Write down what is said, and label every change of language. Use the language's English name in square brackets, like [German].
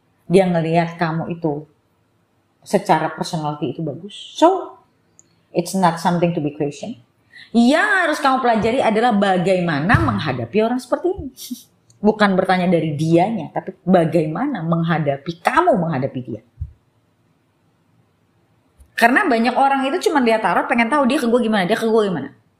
[Indonesian] Dia ngeliat kamu itu secara personality itu bagus. [English] So, it's not something to be questioned. [Indonesian] Yang harus kamu pelajari adalah bagaimana menghadapi orang seperti ini. Bukan bertanya dari dianya, tapi bagaimana kamu menghadapi dia. Karena banyak orang itu cuma lihat tarot pengen tahu dia ke gue gimana, dia ke gue gimana.